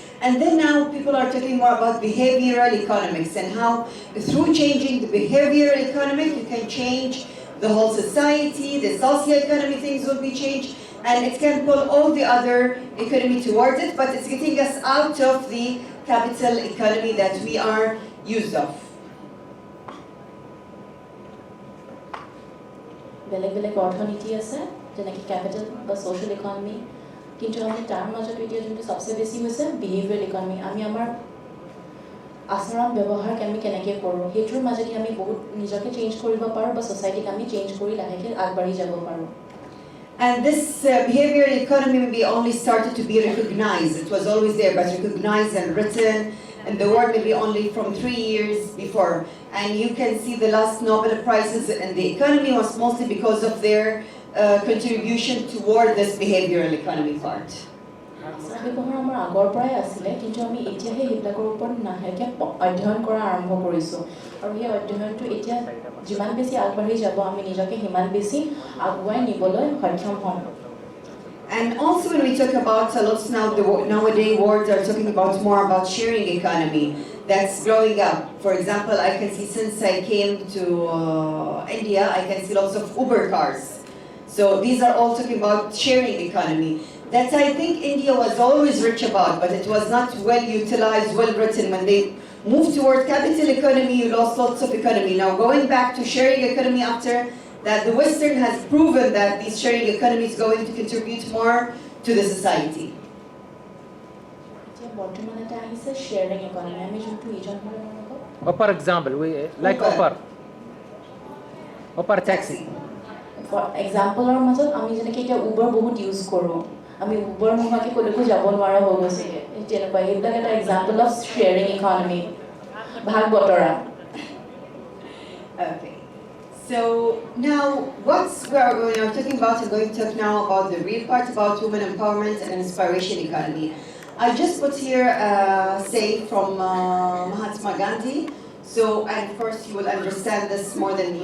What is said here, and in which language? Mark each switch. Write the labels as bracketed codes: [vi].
[en] And then now people are talking more about behavioral economics and how through changing the behavioral economic you can change the whole society, the socio-economy things will be changed, and it can pull all the other economy towards it, but it's getting us out of the capital economy that we are used of. [as] বেলেগ বেলেগ অৰ্থনীতি আছে যেনেকৈ capital বা social economy কিন্তু আমি তাৰ মাজত এতিয়া যোনটো চবচে বেছি হৈছে বিহেভিয়াৰেল ইকনমি আমি আমাৰ আচৰণ ব্যৱহাৰ আমি কেনেকৈ কৰোঁ সেইটোৰ মাজেদি আমি বহুত নিজকে চেঞ্জ কৰিব পাৰোঁ বা ছ'চাইটিক আমি চেঞ্জ কৰি লাহেকৈ আগবাঢ়ি যাব পাৰোঁ [en] And this behavioral economy maybe only started to be recognized. It was always there, but recognized and written in the world maybe only from 3 years before. And you can see the last Nobel Prizes in the economy was mostly because of their contribution toward this behavioral economy part. [as] ব্যৱহাৰ আমাৰ আগৰ পৰাই আছিলে কিন্তু আমি এতিয়াহে সেইবিলাকৰ ওপৰত লাহেকৈ অধ্যয়ন কৰা আৰম্ভ কৰিছোঁ আৰু সেই অধ্যয়নটো এতিয়া যিমান বেছি আগবাঢ়ি যাব আমি নিজকে সিমান বেছি আগুৱাই নিবলৈ সক্ষম হ'ম [en] And also when we talk about a lot now, the nowadays words are talking about more about sharing economy that's growing up. For example, I can see since I came to India, I can see lots of Uber cars. So these are all talking about sharing economy. That I think India was always rich about, but it was not well utilized, well written. When they moved toward capital economy, you lost lots of economy. Now going back to sharing economy after that, the Western has proven that this sharing economy is going to contribute more to the society. [as] বৰ্তমান এটা আহিছে sharing economy আমি যোনটো ইজন [en] Upper example, we like Uber. upper taxi. [as] For এক্সাম্পলৰ মাজত আমি যেনেকৈ এতিয়া উবৰ বহুত ইউজ কৰোঁ আমি উবৰ নোহোৱাকৈ ক'লৈকো যাব নোৱাৰা হৈ গৈছেগৈ তেনেকুৱা এইবিলাক এটা [en] example of sharing economy [as] ভাগ বতৰা [en] Okay. So now, we are talking about, I'm going to talk now about the real part about women empowerment and inspiration economy. I just put here a say from Mahatma Gandhi. So, and of course you will understand this more than me.